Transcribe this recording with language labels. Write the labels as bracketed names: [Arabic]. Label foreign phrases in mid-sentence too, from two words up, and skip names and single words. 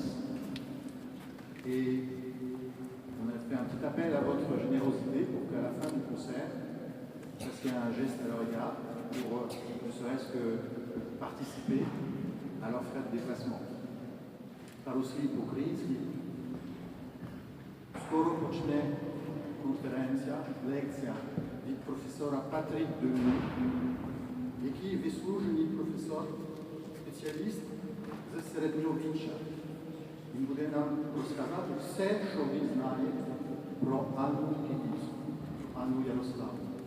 [French] Et on a fait un petit appel à votre générosité pour qu'à la fin du concert, vous fassiez un geste à leur égard pour ne serait-ce que participer à leurs frais de déplacement. Par-aussi по-українськи. [Ukrainian] Скоро почне лекція від професора Патрік Демуй, який вислужений професор, спеціаліст з середньовіччя. Він буде нам розказати все, що він знає про Анну Київську, Анну Ярославу.